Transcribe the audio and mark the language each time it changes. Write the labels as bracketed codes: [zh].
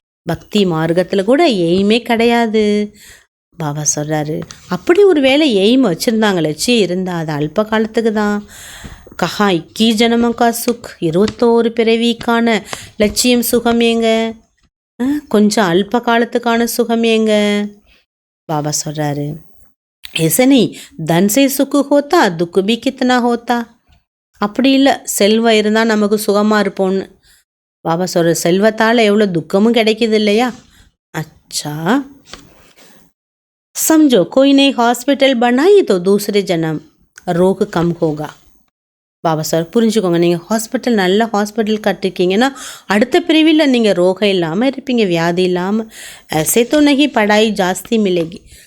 [ta] பக்தி மார்க்கத்தில் கூட எய்மே கிடையாது. பாபா சொல்கிறாரு, அப்படி ஒரு வேளை எய்ம் வச்சுருந்தாங்க, லட்சியம் இருந்தால் அது அல்ப காலத்துக்கு தான். [hi] கஹா 21 ஜனமக்கா சுக், [ta] 21 பிறவிக்கான லட்சியம் சுகம் ஏங்க, கொஞ்சம் அல்ப காலத்துக்கான சுகம் ஏங்க. பாபா சொல்கிறாரு, [hi] ऐसे नहीं धन से सुख होता दुख भी कितना होता. [ta] அப்படி இல்லை, செல்வம் இருந்தால் நமக்கு சுகமாக இருப்போம்னு. பாபா சொல்கிற, செல்வத்தால் எவ்வளோ துக்கமும் கிடைக்கிது இல்லையா? [hi] अच्छा समझो कोई नई हॉस्पिटल बनाई तो दूसरे जन्म रोग कम होगा. [ta] பாபா சார் புரிஞ்சுக்கோங்க, நீங்கள் ஹாஸ்பிட்டல் நல்ல ஹாஸ்பிட்டல் கட்டிருக்கீங்கன்னா அடுத்த பிரிவில் நீங்கள் ரோகம் இல்லாமல் இருப்பீங்க, வியாதி இல்லாமல். [hi] ऐसे तो नहीं पढ़ाई जास्ती मिलेगी.